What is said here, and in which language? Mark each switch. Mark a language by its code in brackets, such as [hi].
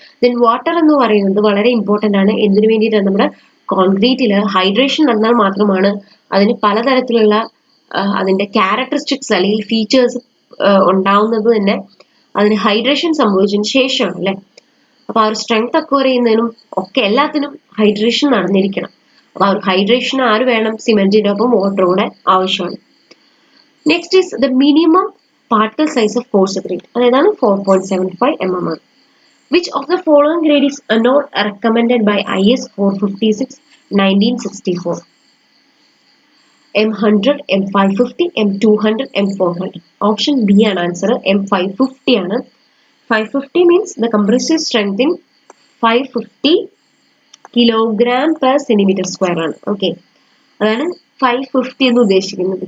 [ml] Then water എന്ന് പറയുന്നത് വളരെ ഇമ്പോർട്ടന്റ് ആണ്. എന്തിനു വേണ്ടിയിട്ടാണ്? നമ്മുടെ കോൺക്രീറ്റിൽ ഹൈഡ്രേഷൻ നടന്നാൽ മാത്രമാണ് അതിന് പലതരത്തിലുള്ള അതിന്റെ ക്യാരക്ടറിസ്റ്റിക്സ് അല്ലെങ്കിൽ ഫീച്ചേഴ്സ് ഉണ്ടാവുന്നത് തന്നെ അതിന് ഹൈഡ്രേഷൻ സംഭവിച്ചതിന് ശേഷമാണ് അല്ലെ. അപ്പൊ ആ ഒരു സ്ട്രെങ്ത് അക്വയർ ചെയ്യുന്നതിനും ഒക്കെ എല്ലാത്തിനും ഹൈഡ്രേഷൻ നടന്നിരിക്കണം. അപ്പൊ ആ ഒരു ഹൈഡ്രേഷൻ ആര് വേണം? സിമെന്റിന്റെ ഒപ്പം വാട്ടർ കൂടെ ആവശ്യമാണ്. [en] Next is the minimum particle size of coarse grade. [ml] അതായത് 4.75 mm ആണ്. [en] Which of the following grade is not recommended by IS 456 1964? M100, M550, M200, M400. [ml] Option B ആണ് ആൻസർ. [en] M550 ആണ്. 550 means the compressive strength in 550 kilogram per centimeter square ആണ്. [ml] Okay, അതാണ് 550 എന്ന് ഉദ്ദേശിക്കുന്നത്.